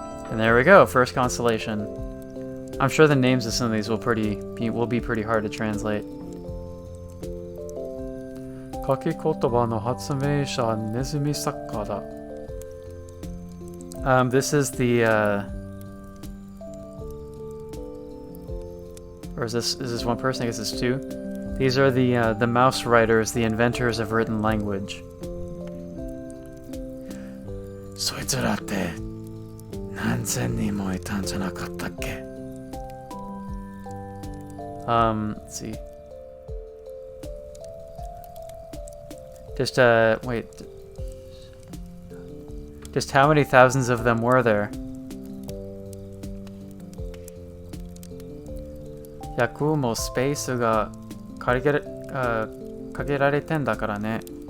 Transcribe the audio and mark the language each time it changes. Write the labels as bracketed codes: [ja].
[en] And there we go, first constellation. I'm sure the names of some of these will be pretty hard to translate. [ja] 書き言葉の発明者ネズミ作家だ. [en] This is the Or is this one person? I guess it's two. These are the mouse writers, the inventors of written language. [ja] そいつらって何千人もいたんじゃなかったっけ? [en] Let's see. Just wait. Just how many thousands of them were there? [ja] 役もスペースが限られてんだからね。